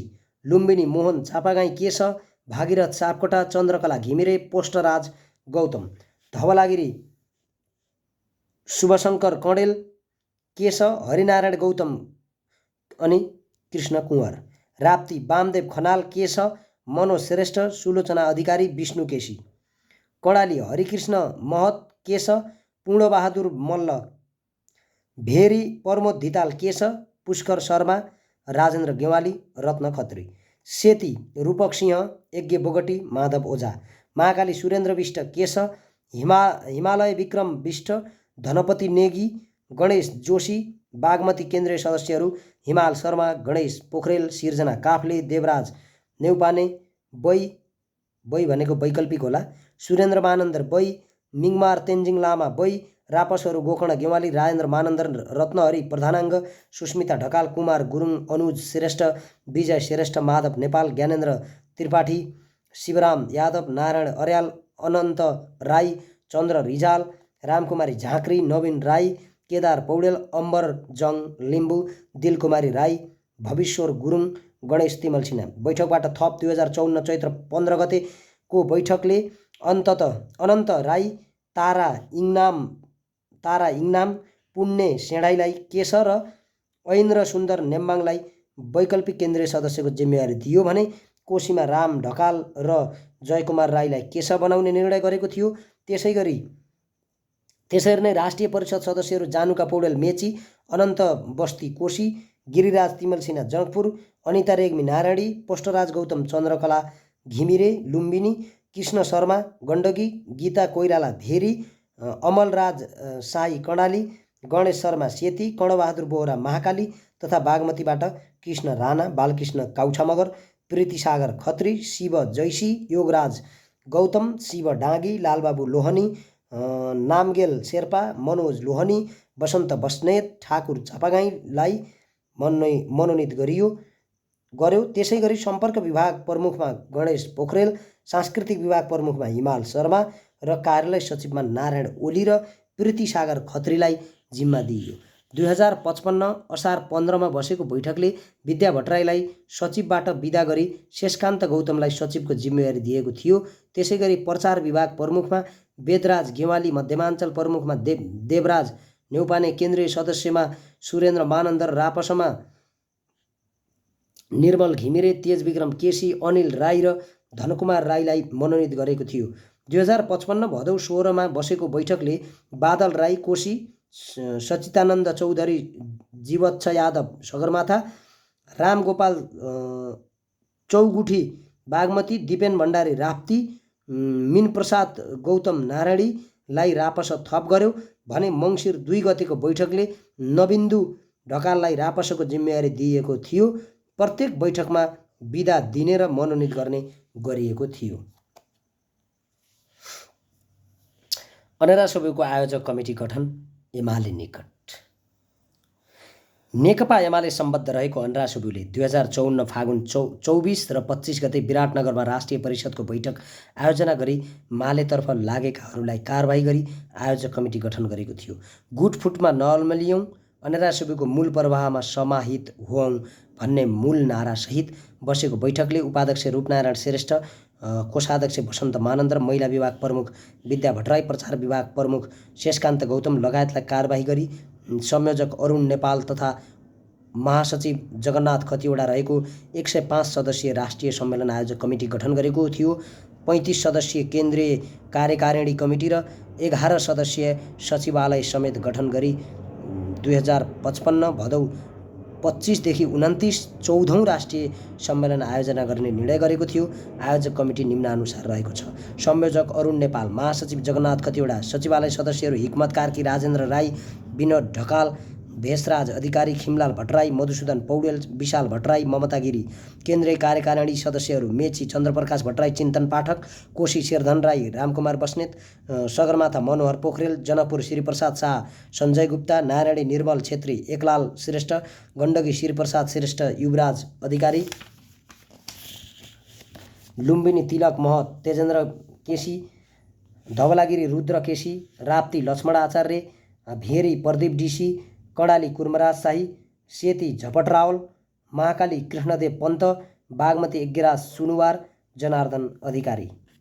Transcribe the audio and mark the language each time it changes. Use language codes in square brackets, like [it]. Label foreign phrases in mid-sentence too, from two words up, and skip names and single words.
[ne] लुम्बिनी: मोहन चापागाई केश, भागीरथ सापकोटा, चन्द्रकला घिमिरे, पोष्टराज गौतम। धवलागिरी: शुभशङ्कर कँडेल केश, हरिनारायण गौतम अनि कृष्ण कुँवर। राप्ती: वामदेव खनाल केश, मनोज श्रेष्ठ, सुलोचना अधिकारी, विष्णु केसी। कर्णाली: हरिकृष्ण महत केश, पूर्णबहादुर मल्ल। भेरी: प्रमोद धिताल केश, पुष्कर शर्मा, राजेन्द्र गेवाली, रत्न खत्री। सेती: रूपक सिंह, यज्ञ बोगटी, माधव ओझा। महाकाली: सुरेन्द्र विष्ट केश, हिमालय विक्रम विष्ट, धनपति नेगी, गणेश जोशी। बागमती: केन्द्रीय सदस्यहरू हिमाल शर्मा, गणेश पोखरेल, सिर्जना काफ्ले, देवराज नेउपाने, बै भनेको वैकल्पिक होला, सुरेन्द्र मानन्दर बै, मिङमार तेन्जिङ लामा बै। रापसहरू गोकर्ण गेवाली, राजेन्द्र मानन्दर, रत्नहरि प्रधानाङ्ग, सुस्मिता ढकाल, कुमार गुरुङ, अनुज श्रेष्ठ, विजय श्रेष्ठ, माधव नेपाल, ज्ञानेन्द्र त्रिपाठी, शिवराम यादव, नारायण अर्याल, अनन्त राई, चन्द्र रिजाल, रामकुमारी झाँक्री, नवीन राई, केदार पौडेल, अम्बर जङ लिम्बू, दिलकुमारी राई, भविश्वर गुरुङ, गणेश तिमल सिन्हा। बैठकबाट थप 2054 चैत्र 15 गतेको बैठकले अनन्त राई, तारा इङनाम, पुण्य सेढाईलाई केश र ऐन्द्र सुन्दर नेम्बाङलाई वैकल्पिक केन्द्रीय सदस्यको जिम्मेवारी दियो भने कोशीमा राम ढकाल र जयकुमार राईलाई केश बनाउने निर्णय गरेको थियो। त्यसै गरी त्यसरी नै राष्ट्रिय परिषद सदस्यहरू जानुका पौडेल मेची, अनन्त बस्ती कोशी, गिरिराज तिमल सिन्हा जनकपुर, अनिता रेग्मी नारायणी, पोष्टराज गौतम चन्द्रकला घिमिरे लुम्बिनी, कृष्ण शर्मा गण्डकी, गीता कोइराला भेरी, अमलराज साई कर्णाली, गणेश शर्मा सेती, कर्णबहादुर बोहरा महाकाली तथा बागमतीबाट कृष्ण राणा, बालकृष्ण काउछा मगर, प्रीतिसागर खत्री, शिव जैसी, योगराज गौतम, शिव डाँगी, लालबाबु लोहनी, नामगेल शेर्पा, मनोज लोहनी, बसन्त बस्नेत, ठाकुर चापागाईलाई मनोनित गर्यो। त्यसै गरी सम्पर्क विभाग प्रमुखमा गणेश पोखरेल, सांस्कृतिक विभाग प्रमुखमा हिमाल शर्मा र कार्यालय सचिवमा नारायण ओली र प्रीतिसागर खत्रीलाई जिम्मा दिइयो। 2055 असार 15मा बसेको बैठकले विद्या भट्टराईलाई सचिवबाट बिदा गरी शेषकान्त गौतमलाई सचिवको जिम्मेवारी दिएको थियो। त्यसै गरी प्रचार विभाग प्रमुखमा वेदराज गेवाली, मध्यमाञ्चल प्रमुखमा देवराज नेउपाने, केन्द्रीय सदस्यमा सुरेन्द्र मानन्द, रापसमा निर्मल घिमिरे, तेजविक्रम केसी, अनिल राई र धनकुमार राईलाई मनोनित गरेको थियो। 2055 भदौ 16मा बसेको बैठकले बादल राई कोशी, सचितानन्द चौधरी जीवच्छ यादव सगरमाथा, रामगोपाल चौगुठी बागमती, दिपेन भण्डारी राप्ती, मिनप्रसाद गौतम नारायणीलाई रापस थप गर्यो भने मङ्सिर 2 गतेको बैठकले नबिन्दु ढकाललाई रापसको जिम्मेवारी दिएको थियो। प्रत्येक बैठकमा बिदा दिने र मनोनित गर्ने गरिएको थियो। अनेरा सभ्यको आयोजक कमिटी गठन एमाले निकट। नेकपा एमाले सम्बद्ध रहेको अनेरा सभ्युले 2054 फागुन 24 र 25 गते विराटनगरमा राष्ट्रिय परिषदको बैठक आयोजना गरी मालेतर्फ लागेकाहरूलाई कारबाही गरी आयोजक कमिटी गठन गरेको थियो। गुटफुटमा नअल्मलियौँ, अनेरा सभ्युको मूल प्रवाहमा समाहित होऊँ भन्ने मूल नारासहित बसेको बैठकले उपाध्यक्ष रूपनारायण श्रेष्ठ, कोषाध्यक्ष वसन्त मानन्द र महिला विभाग प्रमुख विद्या भट्टराई, प्रचार विभाग प्रमुख शेषकान्त गौतम लगायतलाई कारबाही गरी संयोजक अरुण नेपाल तथा महासचिव जगन्नाथ खतिवडा रहेको 105 सदस्यीय राष्ट्रिय सम्मेलन आयोजक कमिटी गठन गरेको थियो। 35 सदस्यीय केन्द्रीय कार्यकारिणी कमिटी र 11 सदस्यीय सचिवालय समेत गठन गरी 2055 भदौ 25 देखि 29 14औं राष्ट्रिय सम्मेलन आयोजना गर्ने निर्णय गरेको थियो। आयोजक कमिटी निम्नानुसार रहेको छ। संयोजक अरुण नेपाल, महासचिव जगन्नाथ खतिवडा, सचिवालय सदस्यहरू हिक्मत कार्की, राजेन्द्र राई, विनोद ढकाल, भेषराज अधिकारी, खिमलाल भट्टराई, मधुसूदन पौडेल, विशाल भट्टराई, ममता गिरी। केन्द्रीय कार्यकारिणी सदस्यहरू मेची चन्द्रप्रकाश भट्टराई, चिन्तन पाठक, कोशी शेरधन राई, रामकुमार बस्नेत, सगरमाथा मनोहर पोखरेल, जनकपुर श्रीप्रसाद शाह, सञ्जय गुप्ता, नारायणी निर्मल छेत्री, एकलाल श्रेष्ठ, गण्डकी श्रीप्रसाद श्रेष्ठ, युवराज अधिकारी, लुम्बिनी तिलक महत, तेजेन्द्र केसी, धवलागिरी रुद्र केसी, राप्ती लक्ष्मण आचार्य, भेरी प्रदीप डीसी, कर्णाली कुर्मराज शाही, सेती झपट रावल, महाकाली कृष्णदेव पन्त, बागमती यज्ञराज सुनुवार, जनार्दन अधिकारी।